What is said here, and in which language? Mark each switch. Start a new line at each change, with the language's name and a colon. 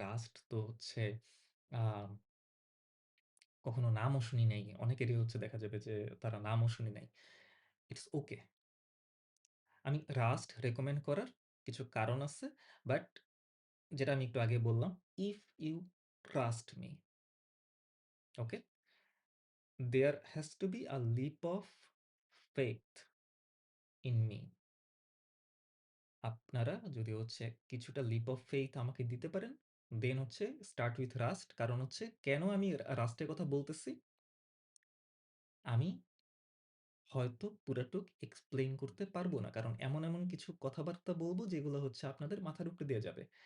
Bangla: Rushed তো হচ্ছে আ কখনো নামও শুনি নাই। অনেকেরই হচ্ছে দেখা যাবে যে তারা নামও শুনি নাই।
English: It's okay.
Bangla: আমি রাস্ট রেকমেন্ড করার কিছু কারণ আছে। বাট যেটা আমি একটু আগে বললাম,
English: If you trust me, okay? There has to be a leap of faith in me.
Bangla: আপনারা যদি হচ্ছে কিছুটা লিপ অফ ফেইথ আমাকে দিতে পারেন, দেন হচ্ছে
English: Start with Rust.
Bangla: কারণ হচ্ছে কেন আমি রাস্টের কথা বলতেছি? আমি হয়তো পুরাটুক এক্সপ্লেইন করতে পারবো না। কারণ এমন, এমন কিছু কথাবার্তা বলবো যেগুলো হচ্ছে আপনাদের মাথার উপরে দিয়ে যাবে।